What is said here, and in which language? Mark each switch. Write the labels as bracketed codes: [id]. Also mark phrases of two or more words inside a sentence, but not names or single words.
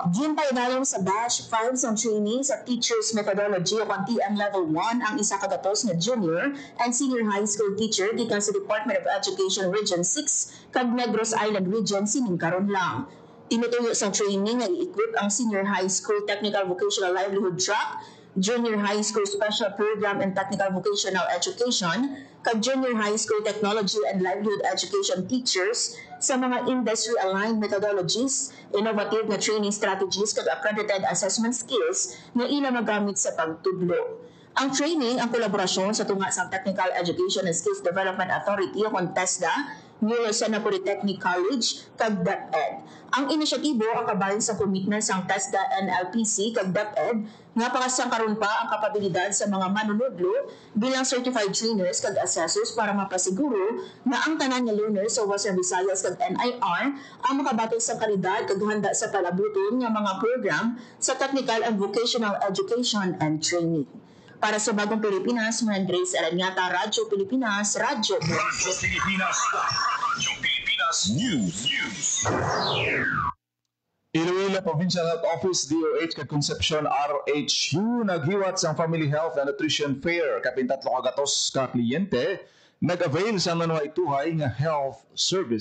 [hil] Ginpaidayon sa batch 5 sa training sa Teachers Methodology o TM Level 1 ang isa kagatos na [en] junior and senior high school teacher [hil] gikan sa Department of Education Region 6 kag Negros Island Region sining karon lang. Tinutuyo sa training nga i-equip ang [en] senior high school technical vocational livelihood track, junior high school special program and technical vocational education, [hil] kag [en] junior high school technology and livelihood education teachers [hil] sa mga [en] industry-aligned methodologies, [hil] innovative na [en] training strategies [hil] kag [en] accredited assessment skills [hil] na ila magamit sa pagtudlo. Ang training ang kolaborasyon sa tunga sa Technical Education and Skills Development Authority o TESDA, New Lucena Polytechnic College, kag DepEd. Ang inisyatibo ang kabahin sa commitment sa TESDA NLPC kag DepEd nga pakasang karon pa ang kapabilidad sa mga manunudlo bilang [en] certified trainers [hil] kag assessors para mapasiguro na ang tanan nga learners sa Western Visayas kag NIR ang makabatok sa kalidad kag handa sa palabuton nga mga program sa [en] technical and vocational education and training. [hil] Para sa Bagong Pilipinas, Grace Eranieta, Radyo Pilipinas, Radyo Pilipinas. Radyo Pilipinas News. Iloilo Provincial Health Office DOH kag Concepcion RHU naghiwat sa Family Health and Nutrition Fair kapin 3 kagatos ka kliyente nag-avail sa manuhay-tuhay nga [en] health service.